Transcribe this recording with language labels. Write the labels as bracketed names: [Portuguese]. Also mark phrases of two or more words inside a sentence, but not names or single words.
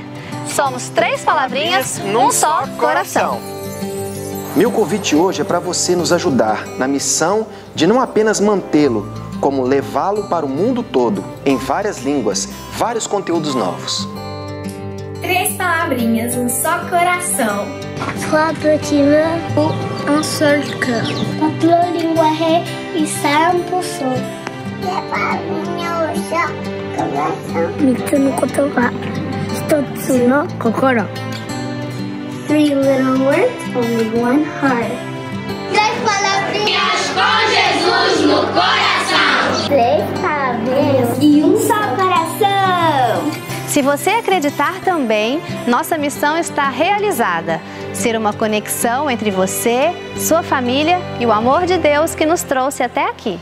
[Portuguese] Somos 3 palavrinhas num só coração. Meu convite hoje é para você nos ajudar na missão de não apenas mantê-lo, como levá-lo para o mundo todo, em várias línguas, vários conteúdos novos. 3 palavrinhas, um só coração. [French] 3 petits mots, un seul cœur. Peuple linguaje e 100%. [Portuguese] 3 palavrinhas, um só coração. [Japanese] 3の言葉、1の心. [English] 3 little words, only 1 heart. [Portuguese] 3 palavrinhas com Jesus no coração. 3 palavrinhas e um só coração. Se você acreditar também, nossa missão está realizada. Ser uma conexão entre você, sua família e o amor de Deus que nos trouxe até aqui.